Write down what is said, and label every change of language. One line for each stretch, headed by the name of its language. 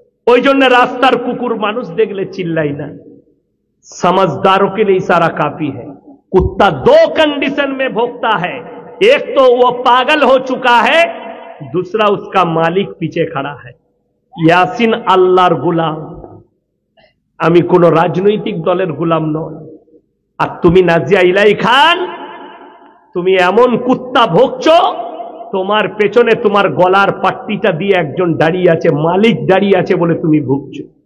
Bangla: ওই জন্য রাস্তার কুকুর মানুষ দেখলে চিল্লাই না।
Hindi: समझदारों के लिए इशारा काफी है। कुत्ता दो कंडीशन में भोगता है, एक तो वो पागल हो चुका है, दूसरा उसका मालिक पीछे खड़ा है।
Bangla: यासिन আল্লাহর গোলাম, আমি কোন রাজনৈতিক দলের গোলাম নই। আর তুমি নাজিয়া ইলাহি খান, তুমি এমন কুত্তা ভোগছো, তোমার পেছনে তোমার গলার পাট্টিটা দিয়ে একজন দাঁড়িয়ে আছে, মালিক দাঁড়িয়ে আছে বলে তুমি ভুগছো।